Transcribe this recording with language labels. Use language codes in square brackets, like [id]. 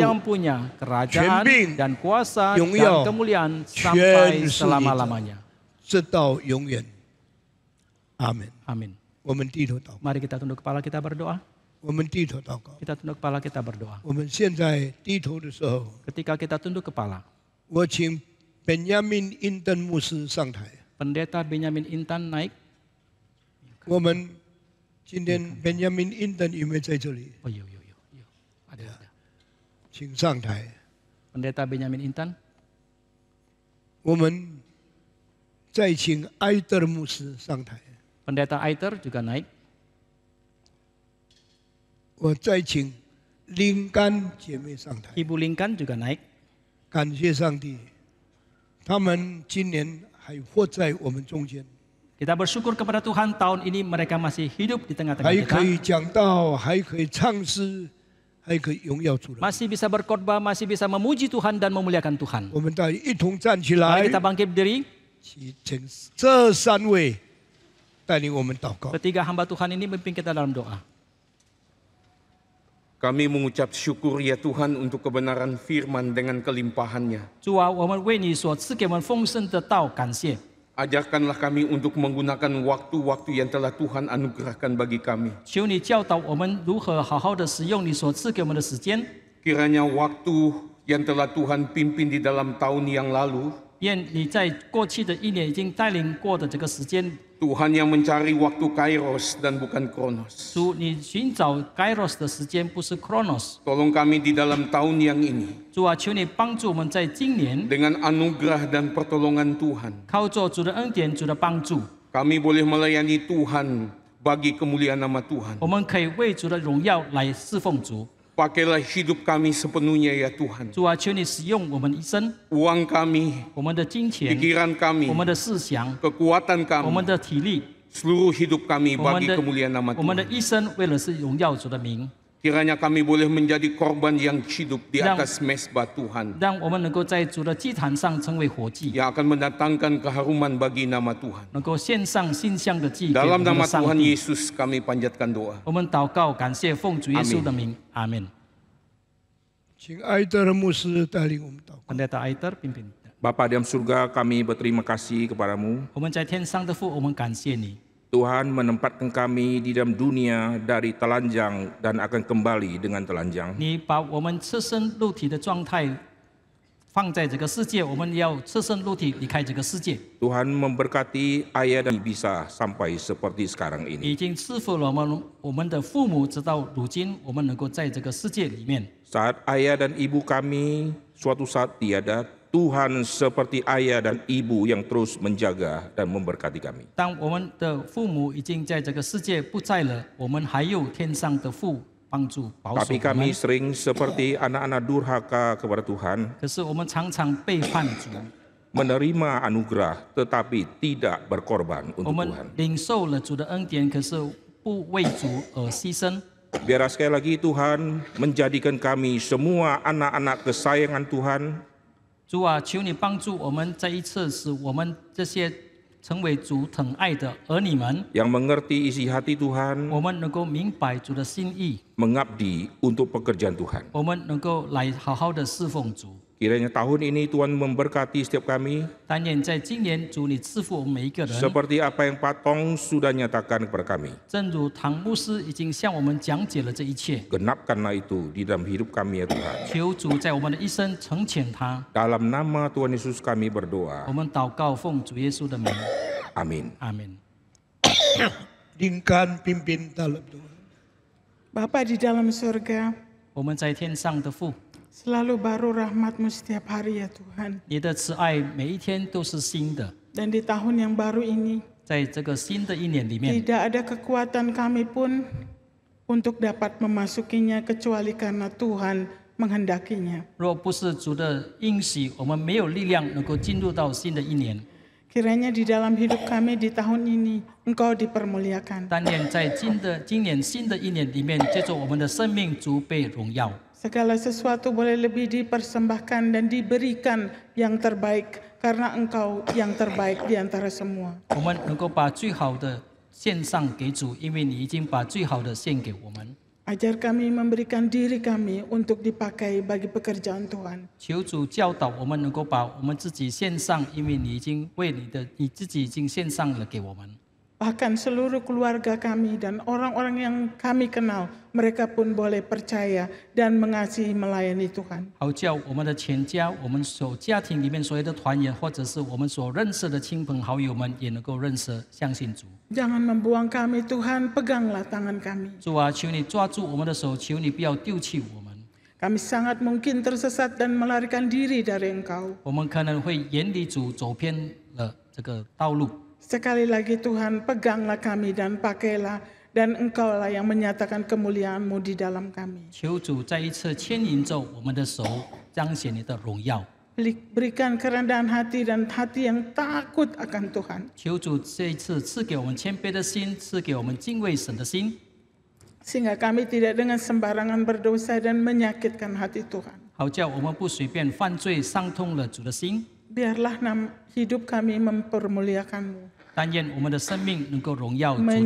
[id] yang punya kerajaan [zh] 权柄 [id] dan kuasa [zh] 荣 [id] dan [zh] 耀 [id] kemuliaan [zh] 全 [id] sampai [zh] 是你的 [id] selama-lamanya. [zh] 直到永远。阿门。 [id] Amin. [zh] 我们低头祷告， [id] Mari kita tunduk kepala kita berdoa. [zh] 我们低头祷告。 [id] Kita tunduk kepala kita berdoa. [zh] 我们现在低头的时候， [id] Ketika kita tunduk kepala, [zh] 我请本亚明英登牧师上台。 [id] Pendeta Benyamin Intan naik. [zh] 我们今天本亚明英登有没有在这里？ [id] Oh iya. Ada. [zh] 请上台。 [id] Pendeta Benyamin Intan. [zh] 我们再请埃德牧师上台。 [id] Pendeta Aiter juga naik. [zh] 我再请林甘姐妹上台， [id] Ibu Lingkan juga naik. [zh] 感谢上帝，他们今年还活在我们中间， [id] Kita bersyukur kepada Tuhan tahun ini mereka masih hidup di tengah-tengah [zh] 还可 [id] kita. [zh] 以讲道，还可以唱诗，还可以荣耀主的。 [id] Masih bisa berkhotbah, masih bisa memuji Tuhan dan memuliakan Tuhan. [zh] 我们大家一同站起 [id] Mari kita bangkit berdiri. [zh] 请这三位带领我们祷告。 [id] Ketiga hamba Tuhan ini memimpin kita dalam doa. Kami mengucap syukur ya Tuhan untuk kebenaran firman dengan kelimpahannya. [zh] 主啊，我们为你所赐给我们丰盛的道感谢。 [id] Ajarkanlah kami untuk menggunakan waktu-waktu yang telah Tuhan anugerahkan bagi kami. [zh] 求你教导我们如何好好的使用你所赐给我们的时间。 [id] Kiranya waktu yang telah Tuhan pimpin di dalam tahun yang lalu, [zh] 愿你在过去的一年已经带领过的这个时间， [id] Tuhan yang mencari waktu Kairos dan bukan Kronos. [zh] 主你寻找 Kairos 的时间，不是 Chronos。 [id] Tolong kami di dalam tahun yang ini, [zh] 主啊，求你帮助我们在今年 [id] dengan anugerah dan pertolongan Tuhan, [zh] 靠着主的恩典、主的帮助， [id] kami boleh melayani Tuhan bagi kemuliaan nama Tuhan. [zh] 我们可以为主的荣耀来侍奉主。 [id] Pakailah hidup kami sepenuhnya ya Tuhan. [zh] 主啊，求你使用我们一生， [id] Uang kami, [zh] 我们的金钱， [id] pikiran [zh] 我 [id] kami, [zh] 们的思想， [id] kekuatan [zh] 我们的体力， [id] seluruh hidup kami [zh] 我们 [id] bagi [zh] 的 [id] kemuliaan nama [zh] 我们的 [id] Tuhan. [zh] 一生，为了是荣耀主的名， [id] Kiranya kami boleh menjadi korban yang hidup di Yang- atas mesbah Tuhan, [zh] 让我们能够在主的祭坛上成为活祭， [id] yang akan mendatangkan keharuman bagi nama Tuhan. [zh] 能够献上馨香的祭给我 [id] Dalam [zh] 们的 [id] nama Tuhan [zh] 帝。 [id] Yesus kami panjatkan doa. [zh] 我们祷告，感谢奉主耶稣的名，阿门。请艾德尔牧师带领我们祷告。 [id] Pendeta Aiter pimpin. Bapa di dalam surga, kami berterima kasih kepadamu. [zh] 我们在天上的父，我们感谢你。 [id] Tuhan menempatkan kami di dalam dunia dari telanjang dan akan kembali dengan telanjang. [zh] 你把我们赤身露体的状态放在这个世界，我们要赤身露体离开这个世界。 [id] Tuhan memberkati ayah dan bisa sampai seperti sekarang ini. [zh] 已经赐福了我们的父母，直到如今，我们能够在这个世界里面。 [id] Saat ayah dan ibu kami suatu saat tiada, Tuhan seperti ayah dan ibu yang terus menjaga dan memberkati kami. [zh] 当我们的父母已经在这个世界不在了，我们还有天上的父帮助保守 [id] Tapi [zh] 我们 [id] kami。 sering seperti anak-anak durhaka kepada Tuhan, [zh] 可是我们常常背叛主， [id] menerima anugerah tetapi tidak berkorban [zh] 我 [id] untuk [zh] 们 [id] Tuhan. [zh] 领受了主的恩典，可是不为主而牺牲。 [id] Biar sekali lagi Tuhan menjadikan kami semua anak-anak kesayangan Tuhan, [zh] 主啊，求你帮助我们再一次使我们这些成为主疼爱的儿女们， [id] yang mengerti isi hati Tuhan, [zh] 我们能够明白主的心意， [id] mengabdi untuk pekerjaan Tuhan. [zh] 我们能够来好好的侍奉主。 [id] Kiranya tahun ini Tuhan memberkati setiap kami, [zh] 但愿在今年，主你赐福我们每一个人， [id] seperti apa yang Pak Tong sudah nyatakan kepada kami. [zh] 正如唐牧师已经向我们讲解了这一切。 [id] Genapkanlah itu di dalam hidup kami ya Tuhan. [zh] 求主在我们的一生成全他。 [id] Dalam nama Tuhan Yesus kami [zh] 我 [id] berdoa. [zh] 们祷告，奉主耶稣的名， [id] Amin. [zh] 阿门。 [id] Lingkan pimpin dalam doa. Bapa di dalam surga, [zh] 我们在天上的父， [id] selalu baru rahmat-Mu setiap hari ya Tuhan. [zh] 你的慈爱每一天都是新的。 [id] Dan di tahun yang baru ini, [zh] 在这个新的一年里面， [id] tidak ada kekuatan kami pun untuk dapat memasukinya kecuali karena Tuhan menghendakinya. [zh] 若不是主的应许，我们没有力量能够进入到新的一年。 [id] Kiranya di dalam hidup kami di tahun ini, Engkau dipermuliakan. [zh] 但愿在今年新的一年里面，借着我们的生命，主被荣耀。 [id] Segala sesuatu boleh lebih dipersembahkan dan diberikan yang terbaik karena Engkau yang terbaik di antara semua. [zh] 我们能够把最好的献上给主，因为你已经把最好的献给我们。 [id] Ajar kami memberikan diri kami untuk dipakai bagi pekerjaan Tuhan. [zh] 求主教导我们能够把我们自己献上，因为你已经为你自己已经献上了给我们。 [id] Bahkan seluruh keluarga kami dan orang-orang yang kami kenal, mereka pun boleh percaya dan mengasihi melayani Tuhan. [zh] 好叫我们的全家，我们所家庭里面所有的团员，或者是我们所认识的亲朋好友们，也能够认识、相信主。 [id] Jangan membuang kami Tuhan, peganglah tangan kami. [zh] 主啊，求你抓住我们的手，求你不要丢弃我们。 [id] Kami sangat mungkin tersesat dan melarikan diri dari Engkau. [zh] 我们可能会远离主，走偏了这个道路。 [id] Sekali lagi Tuhan, peganglah kami dan pakailah, dan Engkaulah yang menyatakan kemuliaan-Mu di dalam kami. [zh] 求主再一次牵引着我们的手，彰显你的荣耀。 [id] Berikan kerendahan hati dan hati yang takut akan Tuhan. [zh] 求主这一次赐给我们谦卑的心，赐给我们敬畏神的心， [id] Sehingga kami tidak dengan sembarangan berdosa dan menyakitkan hati Tuhan. [zh] 好叫我们不随便犯罪，伤痛了主的心。 [id] Biarlah hidup kami mempermuliakan-Mu, [zh] 但愿我们的生命能够荣耀主的名，